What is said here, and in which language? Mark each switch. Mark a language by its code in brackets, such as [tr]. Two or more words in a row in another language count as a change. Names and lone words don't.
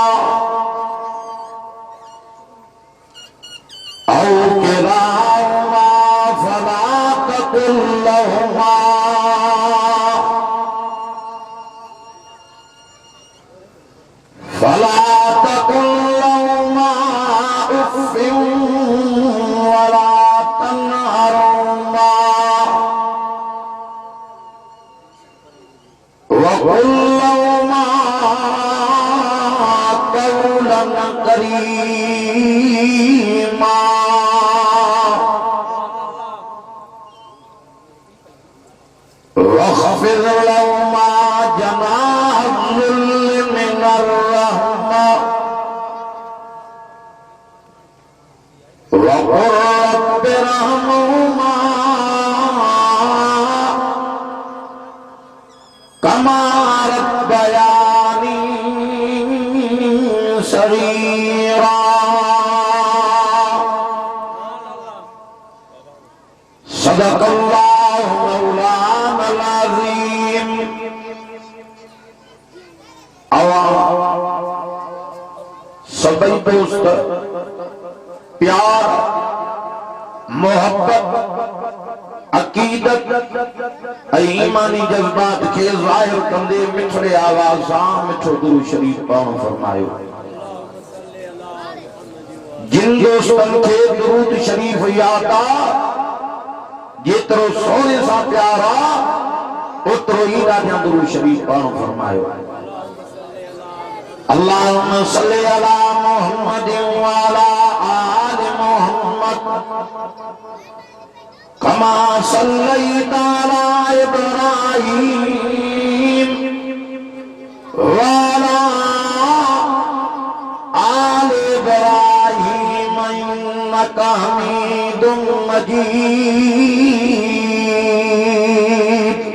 [ar] أو كلاهما فلا تقل لهما أف ولا تنهرهما وقل لهما قولا كريما واخفض لهما جناح الذل من الرحمة وقل رب ارحمهما كما ربياني صغيرا صدق الله مولانا العظيم. [sd] सभी दोस्त प्यार मोहब्बत अकीदत ईमानी जज्बात के ज़ाहिर कंदे मिठड़े आवाज़ सां मिठो दुरूद शरीफ पढ़णु फरमायो। जिन दोस्तन के दुरूद शरीफ याद आ जेतरो सोने सा प्यारा उतरो ही ॾाढा दुरूद शरीफ पढ़णु फरमायो। [ar] اللهم صل على محمد وعلى آل محمد كما صليت على إبراهيم وعلى آل إبراهيم إنك حميد مجيد.